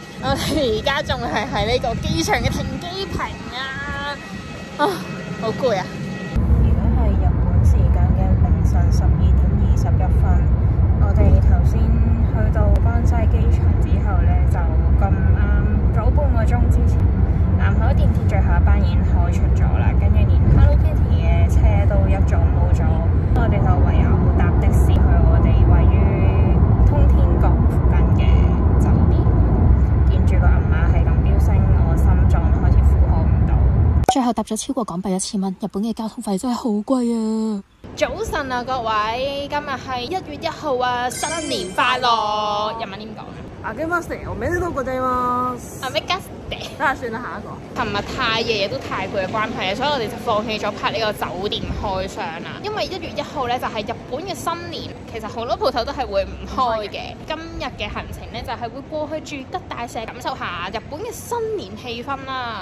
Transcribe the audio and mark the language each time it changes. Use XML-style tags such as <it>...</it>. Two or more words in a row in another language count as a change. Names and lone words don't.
<yue>我哋而家仲係喺呢個機場嘅停機坪啊，好攰啊！12:21，我哋頭先去到關西機場之後呢，就咁啱早半個鐘之前，南海電鐵最後一班已經開出咗啦，跟住連 Hello Kitty 嘅車都一早冇咗，我哋就唯有搭的士去我哋位於通天閣附近嘅酒店。見住個銀碼係咁飆升，我心臟都開始負荷唔到。最後搭咗超過港幣1000蚊，日本嘅交通費真係好貴啊！早晨啊，各位，今日係1月1號啊，新年快樂！日文點講啊？</yue> <ja>明けましておめでとうございます。</ja> <yue>啊咩吉地？睇下算啦，下一個。琴日太夜亦都太攰嘅關係，所以我哋就放棄咗拍呢個酒店開箱啦。因為1月1號咧就係日本嘅新年，其實好多鋪頭都係會唔開嘅。今日嘅行程咧就係會過去住吉大社，感受下日本嘅新年氣氛啦。</yue>